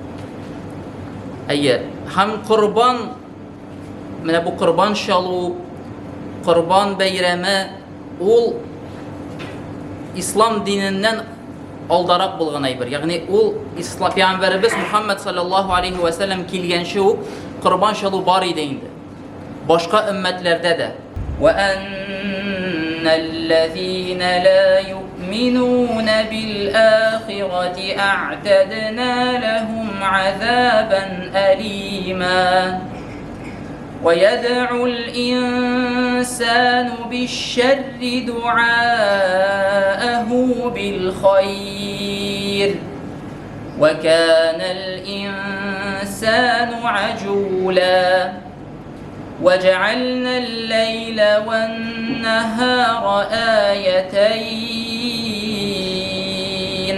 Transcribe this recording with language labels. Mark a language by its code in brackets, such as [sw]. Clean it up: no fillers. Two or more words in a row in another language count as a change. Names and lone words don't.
[tt] Һәм Корбан, менә бу Корбан чалу, Корбан бәйрәме, ул ислам диненнән алдарак булган әйбер. Ягъни ул ислам пәйгамбәребез Мухаммад [ar] صلى الله عليه وسلم [tt] килгәнче үк Корбан чалу бар иде инде. Башка өммәтләрдә дә. [ar] وأن الذين لا يؤمنون بالآخرة أعتدنا لهم عذابا أليما. ويدعو الإنسان بالشر دعاءه بالخير وكان الإنسان عجولا وجعلنا الليل والنهار آيتين.